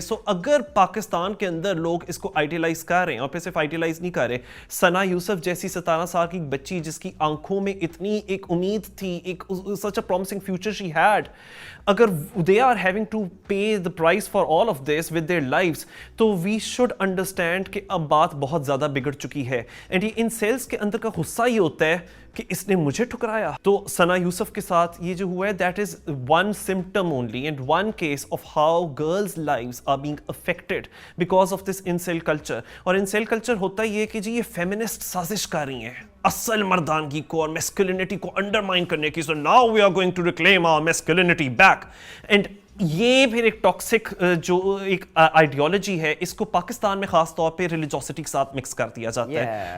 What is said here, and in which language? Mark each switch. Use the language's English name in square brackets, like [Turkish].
[Urdu] سو اگر پاکستان کے اندر لوگ اس کو آئیڈیلائز کر رہے ہیں, اور پھر صرف آئیڈیلائز نہیں کر رہے, ثنا یوسف جیسی 17 سال کی بچی جس کی آنکھوں میں اتنی ایک امید تھی, [English] ایک such a promising future she had, [Urdu] اگر [English] they are having to pay the price for all of this with their lives, [Urdu] تو [English] we should understand [Urdu] کہ اب بات بہت زیادہ بگڑ چکی ہے. اینڈ یہ ان سیلز کے اندر کا غصہ یہ ہوتا ہے کہ اس نے مجھے ٹھکرایا. تو ثنا یوسف کے ساتھ یہ جو ہوا ہے, [English] that is one symptom only and one case of how girls' lives are being affected because of this incel culture. [Urdu] اور incel culture ہوتا یہ کہ جی یہ feminist سازش کر رہی ہیں اصل مردانگی کو اور masculinity کو انڈرمائن کرنے کی. [English] So now we are going to reclaim our masculinity back. [Urdu] And یہ پھر ایک ٹاکسک جو ایک آئیڈیالوجی ہے, اس کو پاکستان میں خاص طور پہ ریلیجوسٹی کے ساتھ مکس کر دیا جاتا ہے.